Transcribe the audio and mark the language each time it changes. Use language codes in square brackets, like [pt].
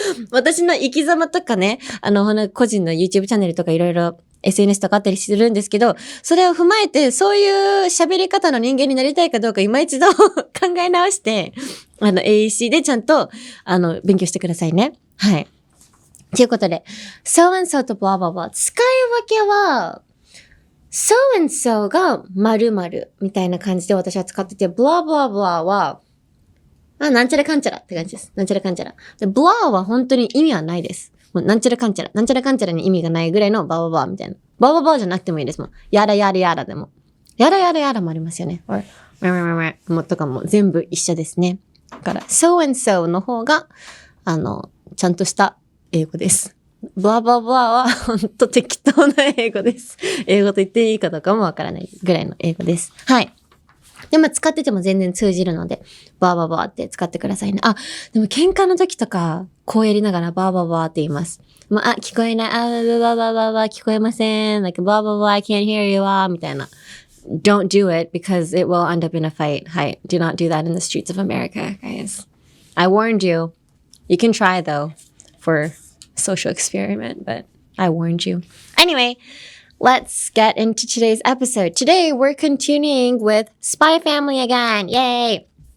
[ja] 私の生き様とかね、個人の YouTube チャンネルとかいろいろ SNS とかあったりするんですけど、それを踏まえて、そういう喋り方の人間になりたいかどうか今一度考え直して、AEC でちゃんと、勉強してくださいね。はい。ということで、so and so と blah blah blah。使い分けは、so and so が〇〇みたいな感じで私は使ってて、blah blah blah は、なんちゃらかんちゃらって感じです。なんちゃらかんちゃら。で、blah は本当に意味はないです。もうなんちゃらかんちゃら。なんちゃらかんちゃらに意味がないぐらいのバババーみたいな。バババーじゃなくてもいいですもん。やらやらやらでも。やらやらやらもありますよね。もとかも全部一緒ですね。だから、so and so の方が、ちゃんとした英語です。バババーはほんと適当な英語です。英語と言っていいかどうかもわからないぐらいの英語です。はい。でも使ってても全然通じるので、バーバーバーって使ってくださいね。でも喧嘩の時とか、こうやりながらバーバーバーって言います。もう、聞こえない、聞こえません、 [en] like, blah, blah, blah, I can't hear you, [ja] みたいな。 [en] Don't do it because it will end up in a fight. [ja] はい。 [en] Do not do that in the streets of America, guys. I warned you. You can try, though, for social experiment, but I warned you. Anyway, let's get into today's episode. Today, we're continuing with Spy Family again. Yay!